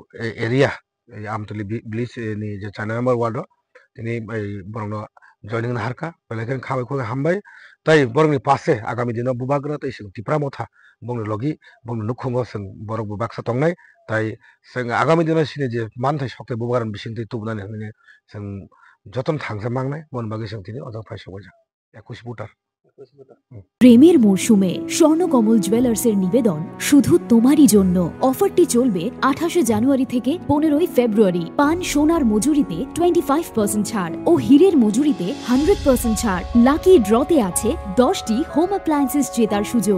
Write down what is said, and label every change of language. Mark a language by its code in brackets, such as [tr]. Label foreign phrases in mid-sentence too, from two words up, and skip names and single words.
[trp] area amtoli village ni je chana number ward tini borok joining na harka belekan khabai khoi hambai tai borok ni pase agami dino bubagra tai sing tipra motha bong logi bong nukhungo sing borok bubaksa tongnai tai sing agami dino sine je manthai sokte bubaran bisingte tubnani hangni sing joton thangsa mangnai bon bagi sing tini odok phai sogoja 21 ভোটার [bn] প্রেমের মরশুমে স্বর্ণকমল জুয়েলার্সের নিবেদন শুধু তোমারই জন্য। অফারটি চলবে 28 জানুয়ারি থেকে 15 ফেব্রুয়ারি। পান সোনার মজুরিতে 25% ছাড় ও হীরের মজুরিতে 100% ছাড়। লাকি ড্রতে আছে 10টি হোম অ্যাপ্লায়েন্সেস জেতার সুযোগ।